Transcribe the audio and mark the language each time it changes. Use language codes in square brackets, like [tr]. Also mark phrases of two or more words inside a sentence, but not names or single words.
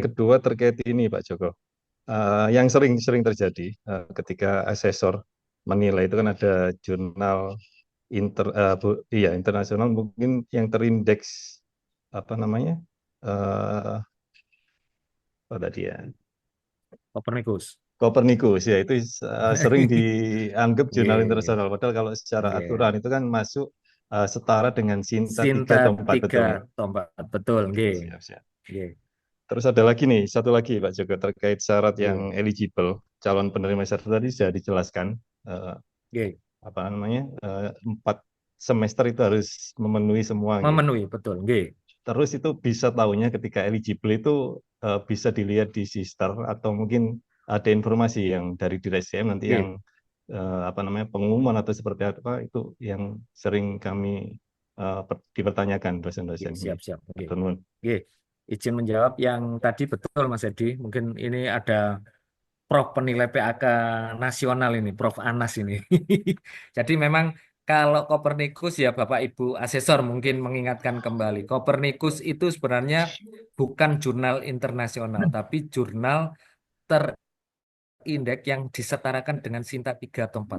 [id] kedua terkait ini Pak Joko. Yang sering terjadi ketika asesor menilai itu kan ada jurnal internasional mungkin yang terindeks apa namanya? Apa tadi ya? Copernicus. Copernicus ya itu sering dianggap jurnal Nggih. internasional. Padahal kalau secara Nggih. aturan itu kan masuk setara dengan Sinta 3 Sinta atau 4 betul 3 nggak? atau 4. Betul, nggih. Siap, siap. Nggih. Terus ada lagi nih, satu lagi Pak Joko terkait syarat yang Nggih. eligible calon penerima syarat tadi sudah dijelaskan Nggih. apa namanya 4 semester itu harus memenuhi semua gitu. Memenuhi, betul, nggih. Terus itu bisa tahunya ketika eligible itu bisa dilihat di sister atau mungkin ada informasi yang dari Dirjen SDM nanti Nggih. yang apa namanya pengumuman atau seperti apa itu yang sering kami dipertanyakan dosen-dosen. Nggih, siap. Nggih. [jv] Matur nuwun. [id] Nggih. Izin menjawab yang tadi betul Mas Edi. Mungkin ini ada Prof penilai PAK nasional ini, Prof Anas ini. Jadi memang kalau Kopernikus ya Bapak Ibu asesor mungkin mengingatkan kembali. Kopernikus itu sebenarnya bukan jurnal internasional, tapi jurnal terindeks yang disetarakan dengan Sinta 3 atau 4.